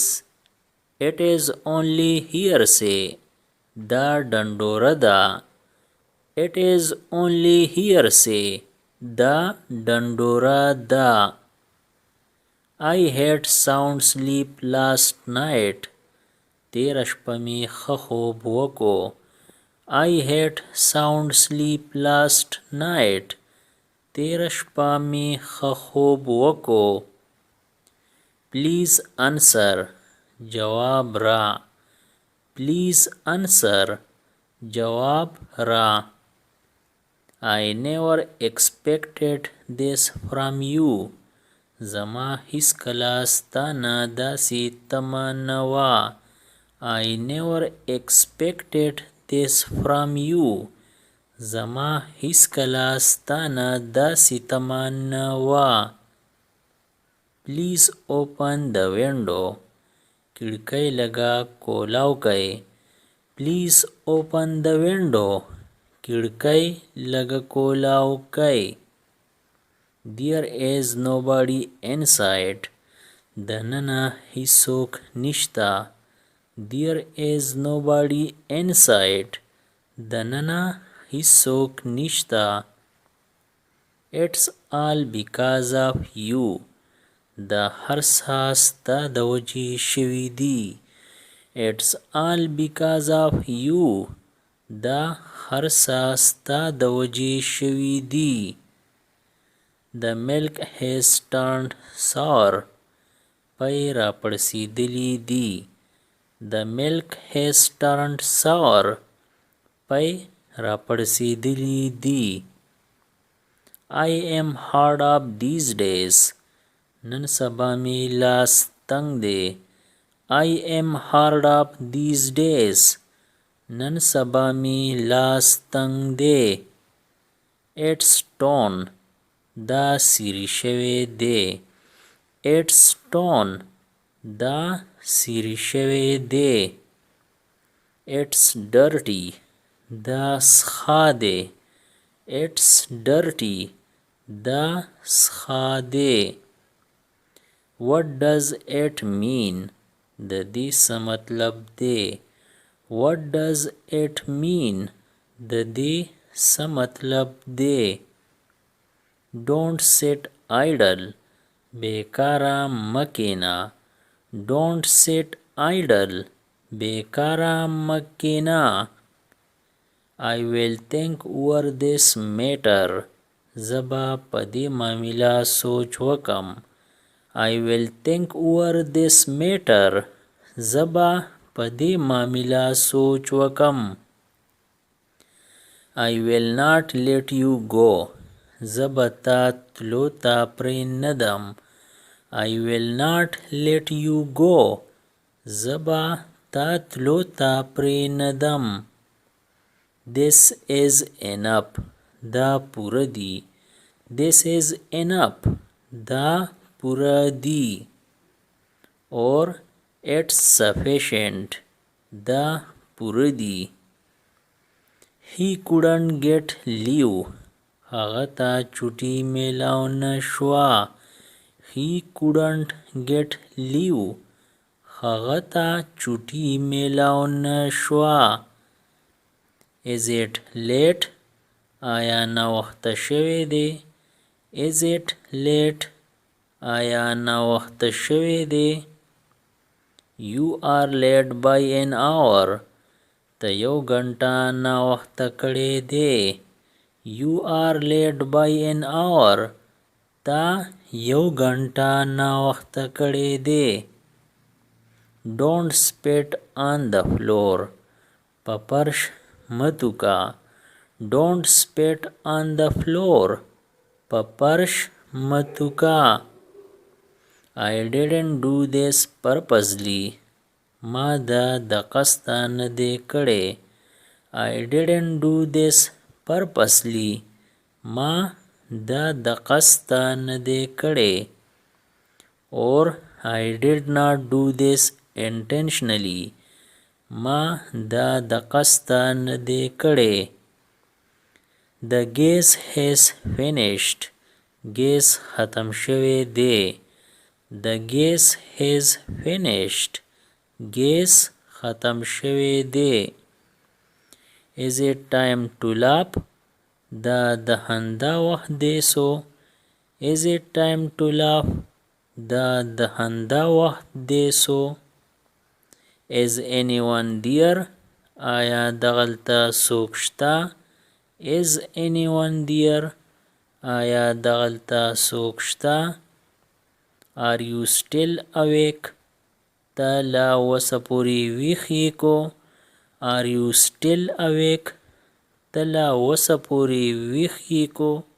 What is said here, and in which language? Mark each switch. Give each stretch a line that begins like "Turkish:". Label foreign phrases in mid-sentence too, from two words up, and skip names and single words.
English: It is only hearsay.
Pashto: دا ډنډوره دا.
English: It is only hearsay.
Pashto: دا ډنډوره دا.
English: I had sound sleep last night.
Pashto: تیره شپه می ښه خوب وکړو.
English: I had sound sleep last night.
Pashto: تیره شپه می ښه خوب وکړو.
English: Please answer.
Pashto: جواب را.
English: Please answer.
Pashto: جواب را.
English: I never expected this from you.
Pashto: زما هیڅکله ستا نه داسې تمه نه وه.
English: I never expected this from you.
Pashto: زما هیڅکله ستا نه داسې تمه نه وه.
English: Please open the window.
Pashto: کړکۍ لږه کولاو کړئ.
English: Please open the window.
Pashto: کړکۍ لږه کولاو کړئ.
English: There is nobody inside.
Pashto: دننا هیڅوک نشته.
English: There is nobody inside.
Pashto: دننا هیڅوک نشته.
English: It's all because of you.
Pashto: دا هر څه ستا د وجې شوي دي.
English: It's all because of you.
Pashto: دا هر څه ستا د وجې شوي دي.
English: The milk has turned sour.
Pashto: پی را پړسېدلي دي.
English: The milk has turned sour.
Pashto: پی را پړسېدلي دي.
English: I am hard up these days.
Pashto: نن سبا می لاس تنګ دی.
English: I am hard up these days.
Pashto: نن سبا می لاس تنګ دی.
English: It's torn.
Pashto: دا سیری شوی دی.
English: It's torn.
Pashto: دا سیری شوی دی.
English: It's dirty.
Pashto: دا سخا دی.
English: It's dirty.
Pashto: دا سخا دی.
English: What does it mean?
Pashto: د دې څه مطلب دی.
English: What does it mean?
Pashto: د دې څه مطلب دی.
English: Don't sit idle.
Pashto: بیکاره مکینا.
English: Don't sit idle.
Pashto: بیکاره مکینا.
English: I will think over this matter.
Pashto: زبا په دې معامله سوچ وکم.
English: I will think over this matter.
Pashto: زبا په دې معامله سوچ وکم.
English: I will not let you go.
Pashto: زبا تا تلو تا پرې ندم.
English: I will not let you go.
Pashto: زبا تا تلو تا پرې ندم.
English: This is enough.
Pashto: دا پوره دی.
English: This is enough.
Pashto: دا پوره دی.
English: Or it's sufficient.
Pashto: دا پوره دی.
English: He couldn't get leave.
Pashto: هغه ته چوټي میلاو نشوه.
English: He couldn't get leave.
Pashto: هغه ته چوټي میلاو نشوه.
English: Is it late?
Pashto: آیا ناوخته شوی دی.
English: Is it late?
Pashto: آیا ناوخته شوی دی.
English: You are late by an hour.
Pashto: ته یو غنټه ناوخته کړی دی.
English: You are late by an hour.
Pashto: تا یو غنټه ناوخته کړی دی.
English: Don't spit on the floor.
Pashto: په فرش متوکا.
English: Don't spit on the floor.
Pashto: په فرش متوکا.
English: I didn't do this purposely.
Pashto: ما دا د قصده نه دی کړی.
English: I didn't do this purposely.
Pashto: ما دا د قصده نه دی کړی.
English: Or I did not do this intentionally.
Pashto: ما دا د قصده نه دی کړی.
English: The gas has finished.
Pashto: ګیس ختم شوی دی.
English: The gas has finished.
Pashto: ګیس ختم شوی دی.
English: Is it time to laugh?
Pashto: دا د خندا وخت دی سو.
English: Is it time to laugh?
Pashto: دا د خندا وخت دی سو.
English: Is anyone there?
Pashto: آیا دغلته څوک شته؟
English: Is anyone there?
Pashto: آیا دغلته څوک شته؟
English: Are you still awake?
Pashto: ته لا اوسه پورې ویښ یې کو.
English: Are you still awake?
Pashto: ته لا اوسه پورې ویښ یې کو.